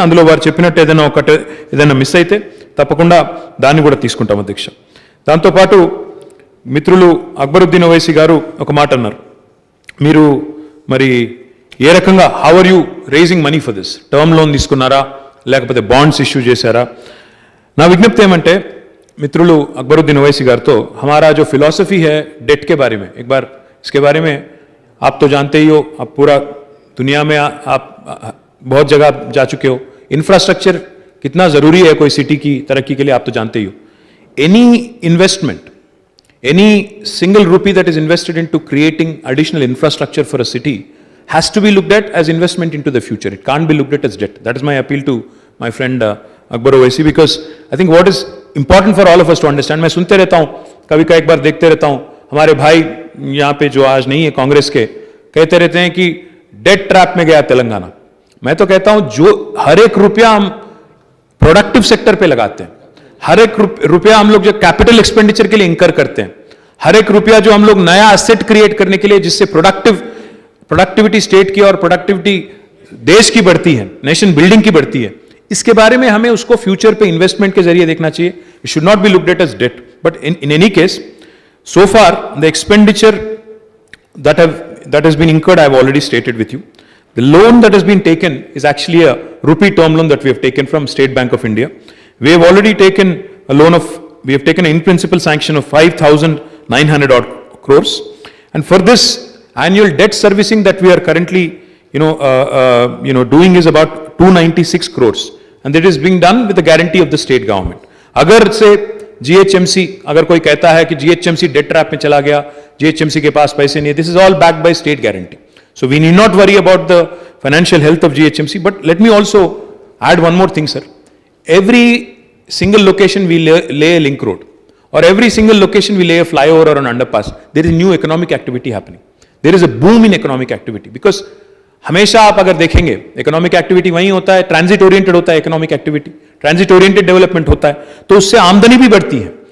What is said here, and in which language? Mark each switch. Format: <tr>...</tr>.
<te>అందులో వారు చెప్పినట్టు ఏదైనా మిస్ అయితే తప్పకుండా దాన్ని కూడా తీసుకుంటాం అధ్యక్ష. దాంతోపాటు మిత్రులు అక్బరుద్దీన్ ఓవైసీ గారు ఒక మాట అన్నారు, మీరు మరి ఏ రకంగా</te> <en>how are you raising money for this,</en> <te>term loan తీసుకున్నారా లేకపోతే బాండ్స్ ఇష్యూ చేశారా? నా విజ్ఞప్తి ఏమంటే మిత్రులు అక్బరుద్దీన్ ఓవైసీ గారితో,</te> <hi>हमारा जो फिलॉसफी है डेट के बारे में, एक बार इसके बारे में आप तो जानते ही हो, आप पूरा दुनिया में आप बहुत जगह जा चुके हो, इंफ्रास्ट्रक्चर कितना जरूरी है कोई सिटी की तरक्की के लिए, आप तो जानते ही हो.</hi> <en>Any investment, any single rupee that is invested into creating additional infrastructure for a city has to be looked at as investment into the future. It can't be looked at as debt. That is my appeal to my friend Akbar Owaisi, because I think what is important for all of us to understand,</en> <hi>मैं सुनते रहता हूँ, कभी कई बार देखते रहता हूँ, हमारे भाई यहाँ पे जो आज नहीं है कांग्रेस के, कहते रहते हैं कि डेट ट्रैप में गया तेलंगाना. मैं तो कहता हूँ जो हर एक रुपया हम प्रोडक्टिव सेक्टर पे लगाते हैं, हर एक रुपया हम लोग जो कैपिटल एक्सपेंडिचर के लिए इंकर करते हैं, हर एक रुपया जो हम लोग नया एसेट क्रिएट करने के लिए, जिससे प्रोडक्टिविटी स्टेट की और प्रोडक्टिविटी देश की बढ़ती है, नेशन बिल्डिंग की बढ़ती है, इसके बारे में हमें उसको फ्यूचर पे इन्वेस्टमेंट के जरिए देखना चाहिए.</hi> <en>It should not be looked at as debt. But in any case, so far the expenditure that has been incurred, I have already stated with you. The loan that has been taken is actually a rupee term loan that we have taken from State Bank of India. We have already taken a loan of, we have taken an in principle sanction of 5,900 odd crores. And for this annual debt servicing that we are currently, doing is about 296 crores. And that is being done with the guarantee of the state government.</en> <hi>अगर से GHMC, अगर कोई कहता है कि GHMC debt trap में चला गया, GHMC के पास पैसे नहीं है,</hi> <en>this is all backed by state guarantee. So we need not worry about the financial health of GHMC. But let me also add one more thing, sir. Every single location we lay a link road, or every single location we lay a flyover or an underpass, there is new economic activity happening. There is a boom in economic activity, because</en> <hi>हमेशा आप अगर देखेंगे economic activity वहीं होता है, transit oriented होता है economic activity, transit oriented development होता है, तो उससे आमदनी भी बढ़ती है.</hi>